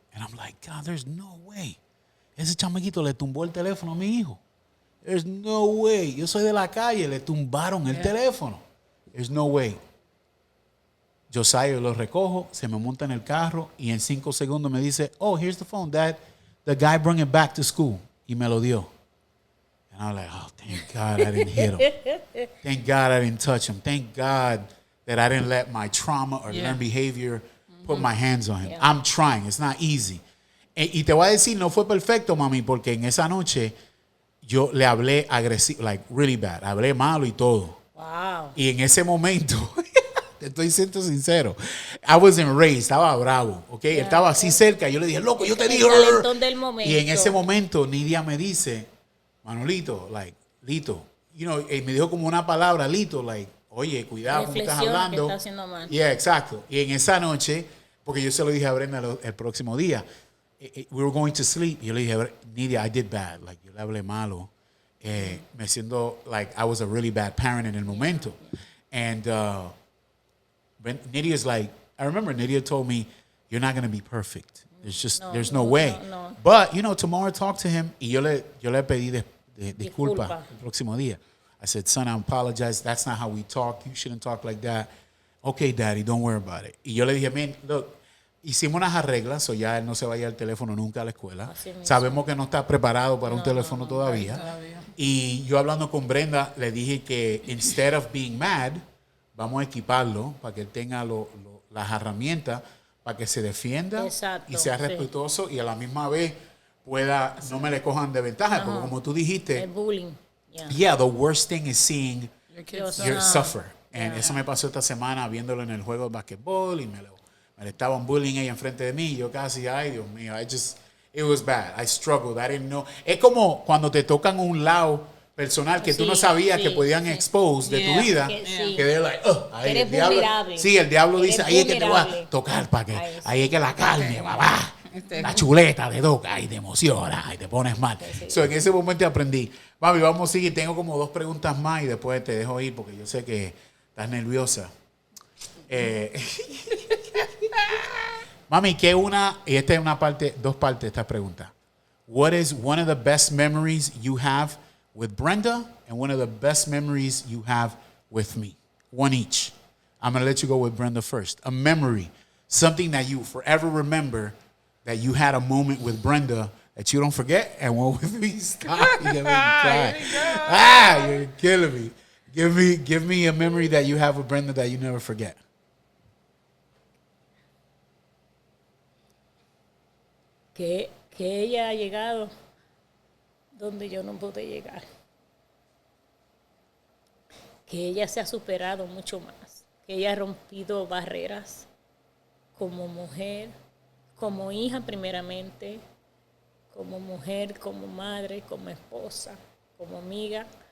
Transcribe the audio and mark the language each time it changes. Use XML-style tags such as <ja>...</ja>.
<en>And I'm like, God, there's no way.</en> <es>Ese chamaquito le tumbó el teléfono a mi hijo.</es> <en>There's no way.</en> <es>Yo soy de la calle, le tumbaron el teléfono.</es> <en>There's no way.</en> <es>Josiah lo recojo, se me monta en el carro y en 5 segundos me dice,</es> <en>oh, here's the phone, Dad. The guy brought it back to school.</en> <es>Y me lo dio.</es> <en>And I was like, oh, thank God I didn't hit him. Thank God I didn't touch him. Thank God that I didn't let my trauma or learned behavior put my hands on him. I'm trying. It's not easy.</en> <es>Y te voy a decir, no fue perfecto, mami, porque en esa noche yo le hablé agresivo,</es> <en>like really bad.</en> <es>Hablé malo y todo.</es> <en>Wow.</en> <es>Y en ese momento, te estoy siendo sincero,</es> <en>I wasn't raised,</en> <es>estaba bravo, ¿ok? Él estaba así cerca, yo le dije, loco, yo te dije. Del momento. Y en ese momento, Nidia me dice, Manolito, like, Lito,</es> <en>you know,</en> <es>me dijo como una palabra, Lito, like, oye, cuidado como estás hablando. Que está haciendo mal. Yeah, exacto. Y en esa noche, porque yo se lo dije a Brenda el próximo día,</es> <en>we were going to sleep.</en> <es>Yo le dije, Nidia,</es> <en>I did bad. Like,</en> <es>yo le hablé malo. Me siento like</es> <en>I was a really bad parent</en> <es>en el momento.</es> <en>And Nidia's like, I remember Nidia told me, you're not going to be perfect. There's no way. No. But, you know, tomorrow talk to him.</en> <es>Y yo le pedí disculpa el próximo día.</es> <en>I said, son, I apologize. That's not how we talk. You shouldn't talk like that. Okay, Daddy, don't worry about it.</en> <es>Y yo le dije,</es> <en>man, look,</en> <es>hicimos unas arreglas, o ya él no se va a llevar el teléfono nunca a la escuela. Sabemos que no está preparado para un teléfono todavía. Y yo hablando con Brenda, le dije que</es> <en>instead of being mad,</en> <es>vamos a equiparlo para que él tenga las herramientas para que se defienda y sea respetuoso y a la misma vez pueda, no me le cojan de ventaja, porque como tú dijiste, el bullying.</es> <en>Yeah, the worst thing is seeing Your kids you suffer.</en> <es>And eso me pasó esta semana viéndolo en el juego de basquetbol y me le estaban bullying ella enfrente de mí. Yo casi, ay, Dios mío,</es> <en>it was bad. I struggled. I didn't know.</en> <es>Es como cuando te tocan un lado personal que tú no sabías que podían expose de tu vida. Que</es> <en>they're like,</en> <es>ahí el diablo. Sí, el diablo dice, ahí es que te voy a tocar para que, ahí es que la carne, babá. La chuleta te toca y te emociona y te pones mal. So, en ese momento aprendí. Mami, vamos a seguir. Tengo como 2 preguntas más y después te dejo ir porque yo sé que estás nerviosa. Mami, y esta es 2 partes de esta pregunta.</es> <en>What is one of the best memories you have with Brenda and one of the best memories you have with me? One each. I'm going to let you go with Brenda first. A memory, something that you forever remember that you had a moment with Brenda that you don't forget, and one with me. Stop. You're gonna make me cry. You're killing me. Give me a memory that you have with Brenda that you never forget.</en> <es>que ella ha llegado donde yo no pude llegar. Que ella se ha superado mucho más. Que ella ha rompido barreras como mujer, como hija primeramente, como mujer, como madre, como esposa, como amiga.</es>